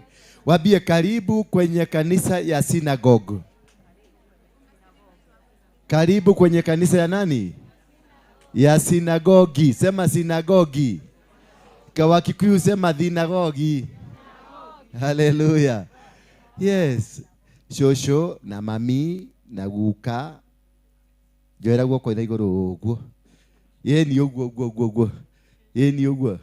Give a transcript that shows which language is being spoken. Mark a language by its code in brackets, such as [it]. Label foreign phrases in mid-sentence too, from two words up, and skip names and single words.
[sw] Waambie karibu kwenye kanisa ya synagogue. Karibu kwenye kanisa ya nani? Ya sinagogi. Sema sinagogi. Kwa Kikuyu sema sinagogi. [en] Hallelujah. Yes. [ki] Shosho na mami na guka. Joera guoko ina iguru guo. Ye ni uguo. Ye ni uguo.